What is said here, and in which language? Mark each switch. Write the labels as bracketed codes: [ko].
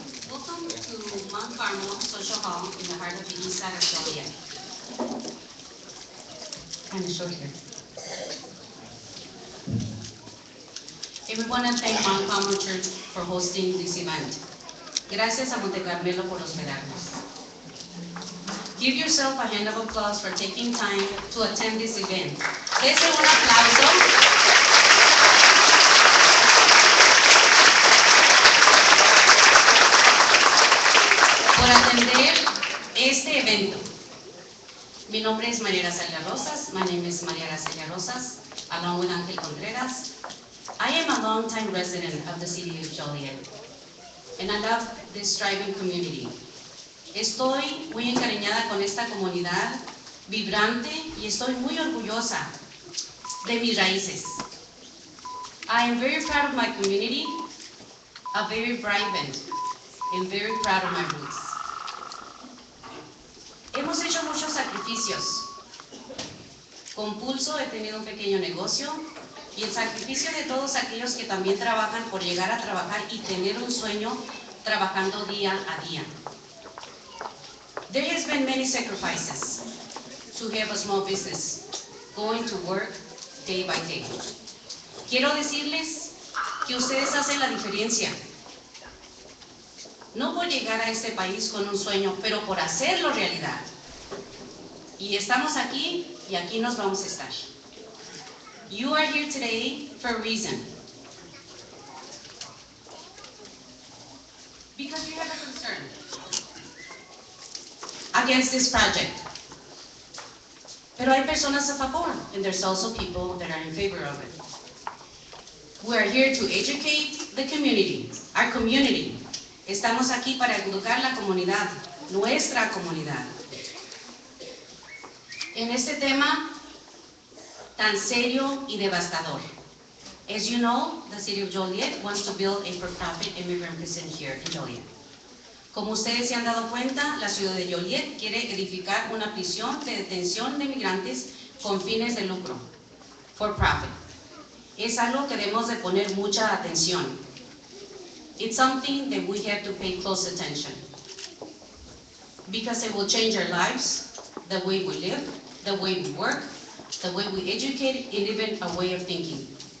[en] Welcome to Mount Carmel Social Hall in the heart of the east side of Joliet. Kind of short here. And we want to thank Mount Carmel Church for hosting this event. [es] Gracias a Monte Carmelo por hospedarnos. [en] Give yourself a hand of applause for taking time to attend this event. [es] Dese un aplauso. Por atender este evento. Mi nombre es María Araceli Rosas. [en] My name is María Araceli Rosas, along with Ángel Contreras. I am a long-time resident of the city of Joliet, and I love this thriving community. [es] Estoy muy encariñada con esta comunidad vibrante y estoy muy orgullosa de mis raíces. [en] I am very proud of my community, a very vibrant, and very proud of my roots. [es] Hemos hecho muchos sacrificios. Con Pulso he tenido un pequeño negocio y el sacrificio de todos aquellos que también trabajan por llegar a trabajar y tener un sueño trabajando día a día. [en] There has been many sacrifices to have a small business, going to work day by day. [es] Quiero decirles que ustedes hacen la diferencia. No por llegar a este país con un sueño, pero por hacerlo realidad. Y estamos aquí y aquí nos vamos a estar. [en] You are here today for a reason. Because you have a concern against this project. [es] Pero hay personas a favor, [en] and there's also people that are in favor of it. We are here to educate the community, our community. [es] Estamos aquí para educar la comunidad, nuestra comunidad. En este tema tan serio y devastador. [en] As you know, the city of Joliet wants to build a for-profit immigrant prison here in Joliet. [es] Como ustedes se han dado cuenta, la ciudad de Joliet quiere edificar una prisión de detención de migrantes con fines de lucro, [en] for profit. [es] Es algo que debemos de poner mucha atención. [en] It's something that we have to pay close attention. Because it will change our lives, the way we live, the way we work, the way we educate, and even a way of thinking.